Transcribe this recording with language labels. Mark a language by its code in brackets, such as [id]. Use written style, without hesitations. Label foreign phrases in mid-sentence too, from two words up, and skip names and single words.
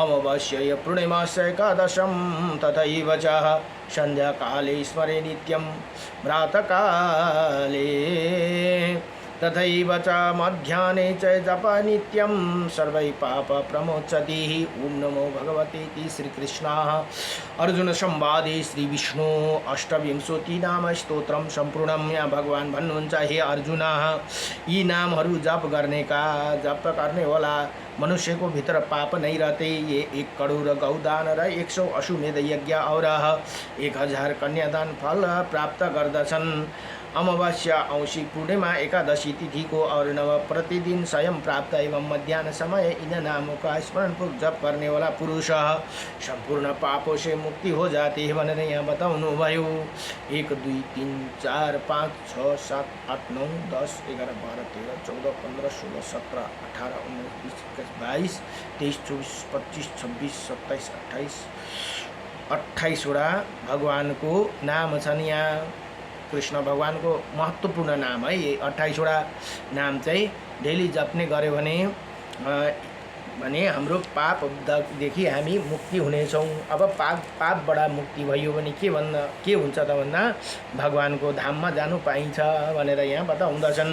[sa] अमावास्यायां पूर्णिमास्यां एकादशं तथैव च संध्याकाले स्मरे नित्यं प्रातःकाले तथैव च मध्याह्ने च जप नित्यं सर्वै पाप प्रमोचति। ओम नमो भगवते इति श्रीकृष्णः अर्जुन संवादे श्री विष्णु अष्टविंशति नाम स्तोत्रम संपूर्णम। [ne] यहाँ भगवान भन्नुहुन्छ हे अर्जुन यी नामहरू जप गर्ने वाला [hi] मनुष्य को भीतर पाप नहीं रहते। [ne] ये 1 करोड़ गौदान र 100 अश्वमेध यज्ञ और 1000 कन्यादान फल प्राप्त गर्दछन्। [hi] अमावास्या औंसी पूर्णिमा एकादशी तिथि को और नव प्रतिदिन स्वयं प्राप्त एवं मध्याह्न समय इन नामों का स्मरण पूर्वक जप करने वाला पुरुष संपूर्ण पापों से मुक्ति हो जाती है [ne] भनेर यहाँ बताउनु भयो। 1 2 3 4 5 6 7 8 9 10 11 12 13 14 15 16 17 18 19 20 21 22 23 24 25 26 27 28 वटा भगवान को नाम छन्। यहाँ कृष्ण भगवान को महत्त्वपूर्ण नाम [hi] है ये [ne] 28 वटा नाम चाहिँ डेली जप्ने गर्यो भने हाम्रो पापदेखि हामी मुक्ति हुनेछौँ। अब पापबाट मुक्ति भयो भने के हुन्छ त भन्दा भगवानको धाममा जानु पाइन्छ भनेर यहाँ बताउँदछन्।